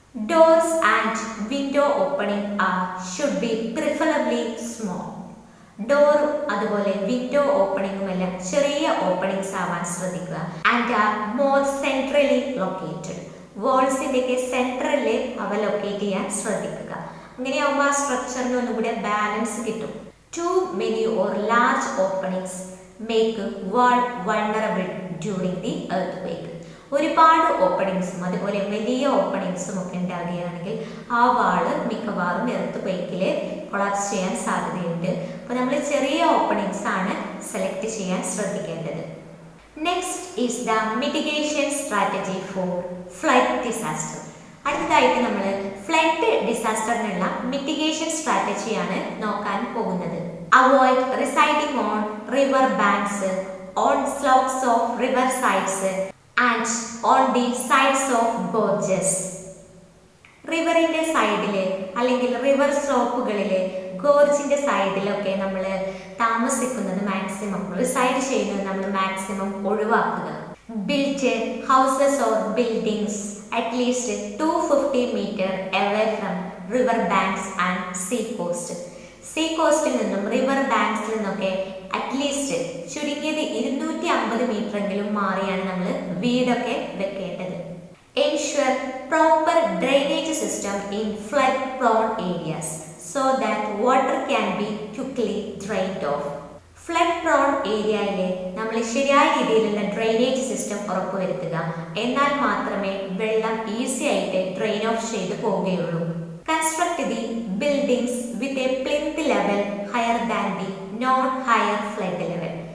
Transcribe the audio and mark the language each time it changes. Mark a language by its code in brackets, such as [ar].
[en] Doors and window opening should be preferably small. [ml] ഡോറും അതുപോലെ window ഓപ്പണിംഗും എല്ലാം ചെറിയ ഓപ്പണിങ്സ് ആവാൻ ശ്രദ്ധിക്കുക. [en] And are more centrally located. [ml] വാൾസിൻ്റെയൊക്കെ സെൻട്രലിൽ അവ ലൊക്കേറ്റ് ചെയ്യാൻ ശ്രദ്ധിക്കുക. അങ്ങനെയാവുമ്പോൾ ആ സ്ട്രക്ചറിന് ഒന്നുകൂടെ ബാലൻസ് കിട്ടും. [en] Too many or large openings make wall vulnerable during the earthquake. [ml] ഒരുപാട് ഓപ്പണിങ്സും അതുപോലെ വലിയ ഓപ്പണിങ്സും ഒക്കെ ഉണ്ടാവുകയാണെങ്കിൽ ആ വാള് മിക്കവാറും എർത്ത് കൊളാപ്സ് ചെയ്യാൻ സാധ്യതയുണ്ട്. അപ്പോൾ നമ്മൾ ചെറിയ ഓപ്പണിങ്സ് ആണ് സെലക്ട് ചെയ്യാൻ ശ്രദ്ധിക്കേണ്ടത്. [en] Next is the mitigation strategy for flood disaster. [ml] അടുത്തതായിട്ട് നമ്മൾ ഫ്ലഡ് ഡിസാസ്റ്ററിനുള്ള മിറ്റിഗേഷൻ സ്ട്രാറ്റജിയാണ് നോക്കാൻ പോകുന്നത്. [en] Avoid residing on river banks, on slopes of river sides and on the sides of gorges. [ml] റിവറിന്റെ സൈഡില് അല്ലെങ്കിൽ റിവർ സ്ലോപ്പുകളിൽ ഗോർജിന്റെ സൈഡിലൊക്കെ നമ്മൾ താമസിക്കുന്നത് മാക്സിമം റിസൈഡ് ചെയ്യുന്നത് നമ്മൾ മാക്സിമം ഒഴിവാക്കുക. [en] Built houses or buildings at least 250 meter away from river banks and sea coast. [ml] See കോസ്റ്റിൽ നിന്നും river ബാങ്ക്സിൽ നിന്നൊക്കെ അറ്റ്ലീസ്റ്റ് ചുരുങ്ങിയത് 250 മീറ്റർ എങ്കിലും മാറിയാണ് നമ്മൾ വീടൊക്കെ വെക്കേണ്ടത്. [en] Ensure proper drainage system in flood prone areas so that water can be quickly drained off. [ml] Flood prawn ഏരിയയിൽ നമ്മൾ ശരിയായ രീതിയിലുള്ള ഡ്രെയിനേജ് സിസ്റ്റം ഉറപ്പുവരുത്തുക. എന്നാൽ മാത്രമേ വെള്ളം ഈസി ആയിട്ട് ഡ്രെയിൻ ഓഫ് ചെയ്ത് പോവുകയുള്ളൂ. [en] Construct the buildings with a plinth level higher than the known higher flood level.